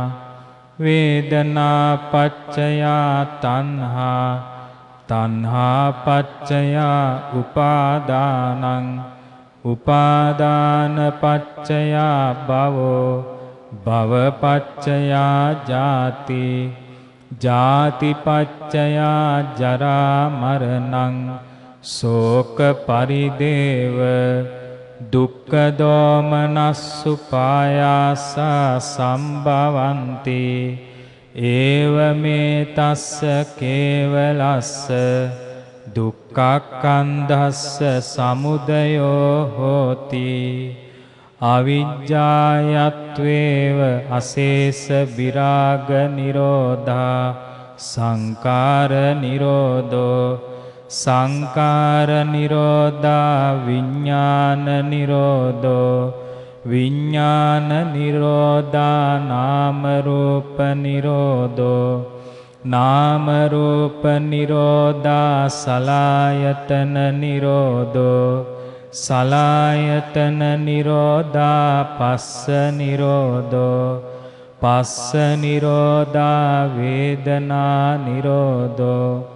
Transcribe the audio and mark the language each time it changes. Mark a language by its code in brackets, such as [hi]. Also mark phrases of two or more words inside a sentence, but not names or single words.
[pi] වේදනා පච්චය තණ්හා තණ්හා පච්චය උපාදානං උපාදාන පච්චය භවෝ භව පච්චය ජාති ජාති පච්චය ජරා මරණං ශෝක පරිදේව දුක්ඛ දෝමනස්සුපායාස සම්භවಂತಿ ඒවමේ තස්ස කේවලස්ස දුක්ඛක්ඛන්ධස්ස සමුදයෝ හෝති අවිජ්ජායත්වේව අශේෂ විරාග නිරෝධා සංකාර නිරෝධෝ සංකාර නිරෝධා විඥාන නිරෝධෝ විඥාන නිරෝධා නාම රූප නිරෝධෝ නාම රූප නිරෝධා සලආයතන නිරෝධෝ සලආයතන නිරෝධා පස්ස නිරෝධෝ පස්ස නිරෝධා වේදනා නිරෝධෝ